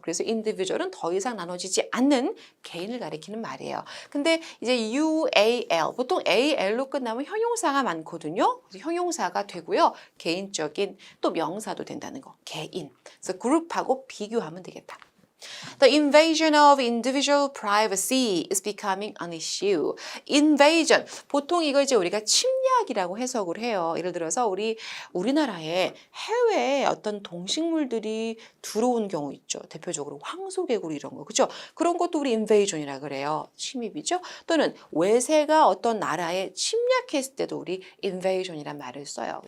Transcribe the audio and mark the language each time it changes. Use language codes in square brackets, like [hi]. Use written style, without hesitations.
[ko] 그래서 individual은 더 이상 나눠지지 않는 개인을 가리키는 말이에요. 근데 이제 UAL, 보통 AL로 끝나면 형용사가 많거든요. 그래서 형용사가 되고요. 개인적인 또 명사도 된다는 거. 개인. 그래서 그룹하고 비교하면 되겠다. [en] The invasion of individual privacy is becoming an issue. Invasion. [ko] 보통 이거 이제 우리가 침략이라고 해석을 해요. 예를 들어서 우리나라에 해외에 어떤 동식물들이 들어온 경우 있죠. 대표적으로 황소개구리 이런 거. 그죠? 그런 것도 우리 invasion이라 그래요. 침입이죠. 또는 외세가 어떤 나라에 침략했을 때도 우리 invasion이란 말을 써요.